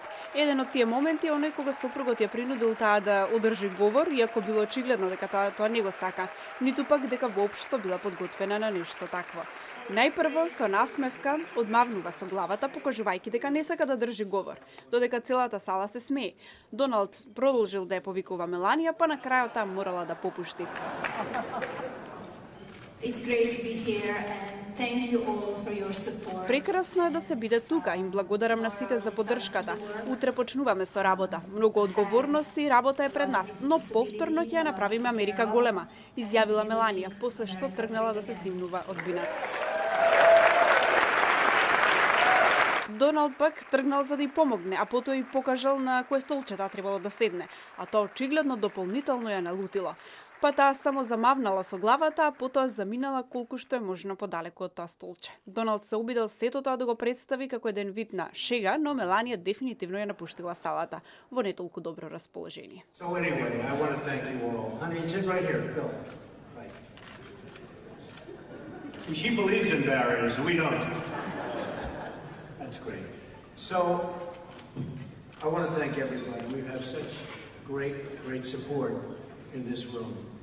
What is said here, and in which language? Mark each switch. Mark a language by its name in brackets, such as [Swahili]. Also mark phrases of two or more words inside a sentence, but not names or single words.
[Macedonian] Еден од тие моменти е оној кога сопругот ја принудил таа да одржи говор, иако било очигледно дека тоа не го сака, ниту пак дека воопшто била подготвена на нешто такво. Најпрво со насмевка одмавнува со главата, покажувајќи дека не сака да држи говор, додека целата сала се смее. Доналд продолжил да ја повикува Меланија, па на крајот таа морала да попушти. [English] It's great to be here and thank you all for your support. [Macedonian] Прекрасно е да се биде тука. Им благодарам на сите за поддршката. Утре почнуваме со работа. Многу одговорности и работа е пред нас, но повторно ќе ја направиме Америка голема, изјавила Меланија, после што тргнала да се симнува од бината. Доналд пак тргнал за да ја помогне, а потоа и покажал на кое столче таа требало да седне, а тоа очигледно дополнително ја налутило. Па таа само замавнала со главата, а потоа заминала колку што е можно подалеку од тоа столче. Доналд се обидел сето тоа да го представи како еден вид на шега, но Меланија дефинитивно ја напуштила салата во не толку добро расположение. [English] So anyway, I want to thank you all. Honey, sit right here, Phil. Right. She believes in barriers, we don't. That's great. So, I want to thank everybody. We have such great support in this room.